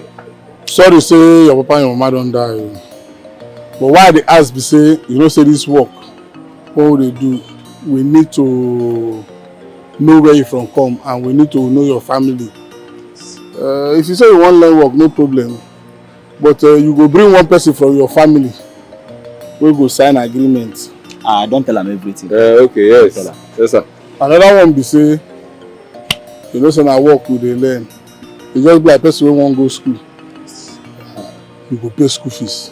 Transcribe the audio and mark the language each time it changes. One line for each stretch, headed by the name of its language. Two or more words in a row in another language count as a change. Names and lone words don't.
Nigerian Pidgin: Sorry to say your papa and your mama don't die. But why they ask me say, you know say this work, what they do, we need to know where you from come and we need to know your family. If you say you want learn work, no problem. But you go bring one person from your family. We go sign agreement. Don't tell them everything. Okay, yes. Yes, sir. Another one be say, you know, say na work we dey learn. You just be like person wey wan go school. You go pay school fees.